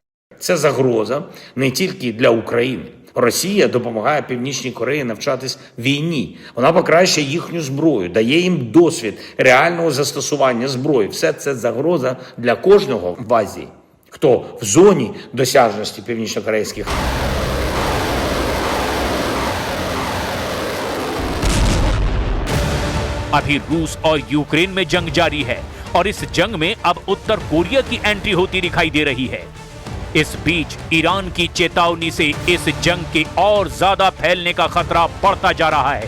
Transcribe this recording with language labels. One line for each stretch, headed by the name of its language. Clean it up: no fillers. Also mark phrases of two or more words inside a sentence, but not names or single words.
Ukrainian: Це загроза не тільки для України. Росія допомагає Північній Кореї навчатись війні. Вона покращує їхню зброю, дає їм досвід реального застосування зброї. Все це загроза для кожного в Азії, хто в зоні досяжності північнокорейських.
Hindi: अभी रूस और यूक्रेन में जंग जारी है और इस जंग में अब उत्तर कोरिया की एंट्री होती दिखाई दे रही है। इस बीच ईरान की चेतावनी से इस जंग के और ज्यादा फैलने का खतरा बढ़ता जा रहा है।